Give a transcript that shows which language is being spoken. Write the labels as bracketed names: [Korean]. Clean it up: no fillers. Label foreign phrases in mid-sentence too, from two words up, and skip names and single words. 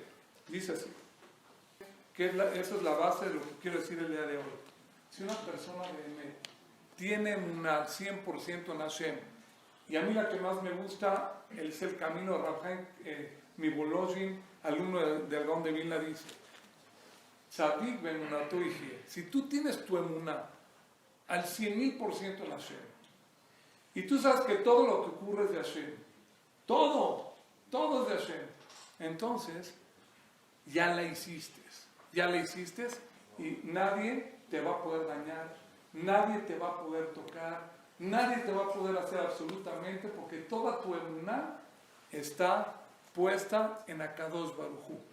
[Spanish] Dice así, esa es la base de lo que quiero decir el día de hoy. Si una persona tiene una 100% en Hashem, y a mí la que más me gusta es el camino de Rav Chaim Mivolojin, alumno del Gaón de Vilna, dice, [Hebrew] צדיק באמונתו יחיה. [Spanish] Si tú tienes tu emuná al 100,000% en Hashem, y tú sabes que todo lo que ocurre es de Hashem, todo es de Hashem, entonces ya la hiciste y nadie te va a poder dañar, nadie te va a poder tocar, nadie te va a poder hacer absolutamente, porque toda tu emuná está puesta en Akadosh Baruj Hu.